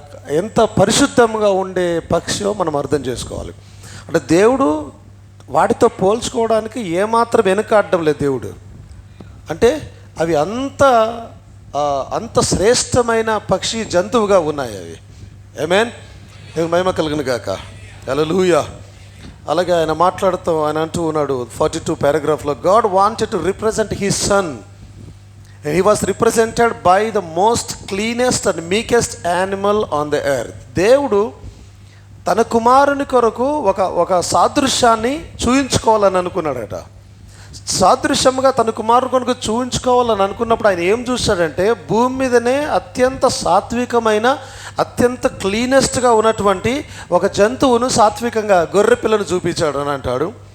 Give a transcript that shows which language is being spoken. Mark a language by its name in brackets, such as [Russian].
[Telugu] ఎంత పరిశుద్ధంగా ఉండే పక్షియో మనం అర్థం చేసుకోవాలి. అంటే దేవుడు వాటితో పోల్చుకోవడానికి ఏమాత్రం వెనుకాడడం లేదు దేవుడు. అంటే అవి అంత శ్రేష్టమైన పక్షి జంతువుగా ఉన్నాయి అవి. ఆమేన్. దేవుని మహిమ కలుగును గాక. హల్లెలూయా. అలాగే ఆయన మాట్లాడుతూ ఆయన అంటూ ఉన్నాడు 42 పారాగ్రాఫ్లో, [English] God wanted to represent his son and he was represented by the most cleanest and meekest animal on the earth. [Telugu] దేవుడు తన కుమారుని కొరకు ఒక సాదృశ్యాన్ని చూయించుకోవాలని అనుకున్నాడట. సాదృశ్యంగా తన కుమారుని కొరకు చూయించుకోవాలని అనుకున్నప్పుడు ఆయన ఏం చూశాడంటే, భూమి మీదనే అత్యంత సాత్వికమైన అత్యంత క్లీనెస్ట్గా ఉన్నటువంటి ఒక జంతువును సాత్వికంగా గొర్రె పిల్లను చూపించాడు అని అంటాడు.